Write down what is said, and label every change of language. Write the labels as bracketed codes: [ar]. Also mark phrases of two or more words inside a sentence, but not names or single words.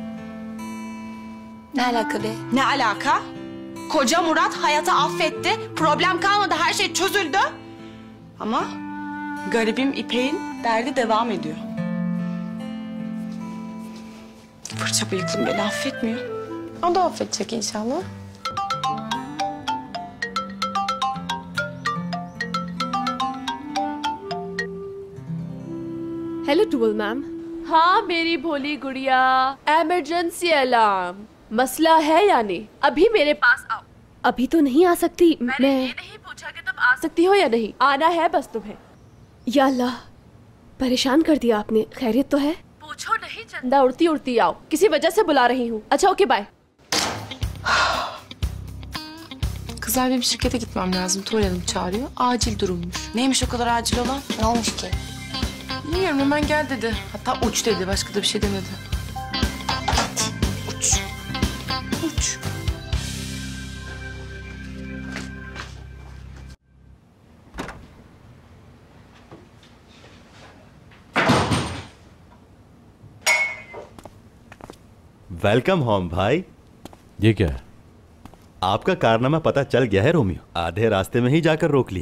[tr] Ne alaka be? Ne alaka? Koca Murat Hayat'ı affetti. Problem kalmadı. Her şey çözüldü. Ama garibim İpek'in derdi devam ediyor. Fırça bıyıklım beni affetmiyor. O da affedecek inşallah. [hi] हेलो टूवल मैम। हाँ मेरी भोली गुड़िया, [en] emergency alarm. [hi] मसला है या नहीं? अभी मेरे पास आओ। अभी तो नहीं आ सकती। मैंने ये नहीं पूछा कि तुम आ सकती हो या नहीं, आना है बस तुम्हें। [ar] يا الله, [hi] परेशान कर दिया आपने। खैरियत तो है? पूछो नहीं, चंदा उड़ती उड़ती आओ, किसी वजह से बुला रही हूँ। अच्छा [en] OK bye. [tr] Kızlar benim şirkete gitmem lazım. Tuval Hanım çağırıyor. Acil durummuş. Neymiş o kadar acil olan? Ne olmuş ki? Bilmiyorum, hemen gel dedi. Hatta uç dedi. Başka da bir şey demedi. Uç. Uç. [en] welcome home भाई। [hi] ये क्या है? आपका कारनामा पता चल गया है रोमियो। आधे रास्ते में ही जाकर रोक लिया।